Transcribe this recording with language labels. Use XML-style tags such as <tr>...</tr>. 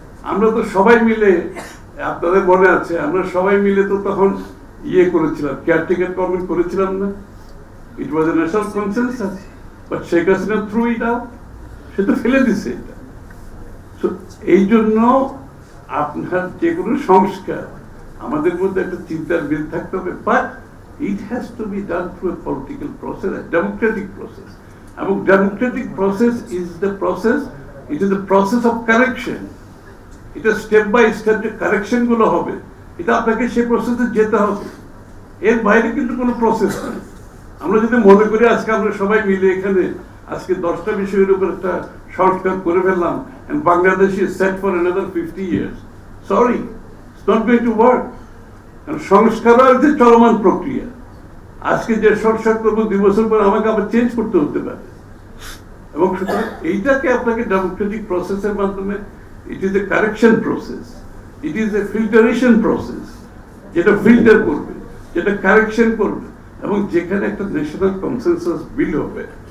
<bn>আমরা তো সবাই মিলে, আপনাদের মনে আছে, আমরা সবাই মিলে তো তখন করেছিলাম, কেয়ারটেকার গভর্নমেন্ট করেছিলাম না?</bn> <en>it was a national consensus, but Sheikh Hasina threw it out,</en> <bn>সে তো ফেলে দিছে এটা। এই জন্য আপনার যে কোনো সংস্কার আমাদের মধ্যে একটা চিন্তার মিল থাকতে হবে, but</bn> <en>It has to be done through a political process, a democratic process. And democratic process is the process, it is the process of correction.</en> <bn>এটা স্টেপ বাই স্টেপ যে কারেকশন গুলো হবে, এটা আপনাকে সেই প্রসেসে যেতে হবে। এর বাইরে কিন্তু কোনো প্রসেস নেই। আমরা যদি মনে করি আজকে আমরা সবাই মিলে এখানে আজকে 10টা বিষয়ের উপর একটা সংস্কার করে ফেললাম,</bn> <en>and Bangladesh is set for another 50 years. Sorry, it's not going to work.</en> <bn>কারণ সংস্কার হচ্ছে চলমান প্রক্রিয়া। আজকে যে সংস্কার করবো 2 বছর পর আমাকে আবার চেঞ্জ করতে হতে পারে। এবং সুতরাং এইটাকে আপনাকে ডেমোক্রেটিক প্রসেসের মাধ্যমে,</bn> <en>it is a correction process, it is a filtration process,</en> <bn>যেটা ফিল্টার করবে, যেটা কারেকশন করবে, এবং যেখানে একটা ন্যাশনাল কনসেনসাস বিল্ড হবে।</bn>